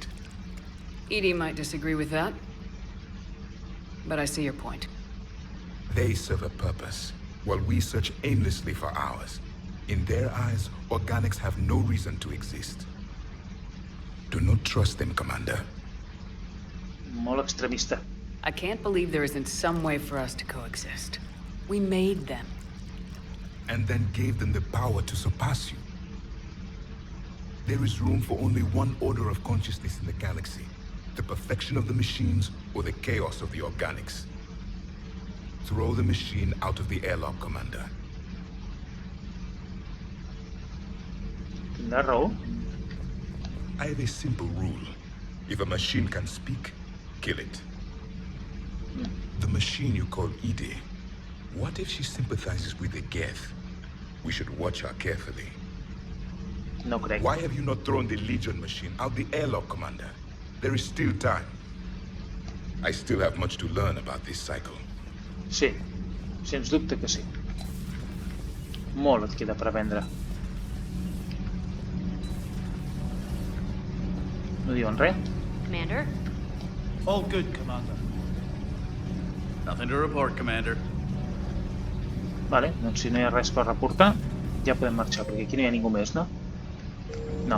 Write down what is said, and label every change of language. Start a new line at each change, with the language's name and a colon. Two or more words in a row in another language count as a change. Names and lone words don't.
English: EDI might disagree with that. But I see your point. They serve a purpose, while we search aimlessly for ours. In their eyes, organics have no reason to exist. Do not trust them, Commander.
Catalan: Molt extremista.
English: I can't believe there isn't some way for us to coexist. We made them. And then gave them the power to surpass you. There is room for only one order of consciousness in the galaxy. The perfection of the machines or the chaos of the organics. Throw the machine out of the airlock, Commander.
Catalan: Tindrà raó.
English: I have a simple rule. If a machine can speak, kill it. The machine you call EDI, what if she sympathizes with the Geth? We should watch her carefully.
Catalan: No crec.
English: Why have you not thrown the Legion machine out the airlock, Commander? There is still time. I still have much to learn about this cycle.
Catalan: Sí, sens dubte que sí. Molt et queda per aprendre. No diuen res?
English: Commander? All good, Commander. Nothing to report, Commander.
Catalan: Vale, doncs si no hi ha res per reportar, ja podem marxar, perquè aquí no hi ha ningú més, no? No.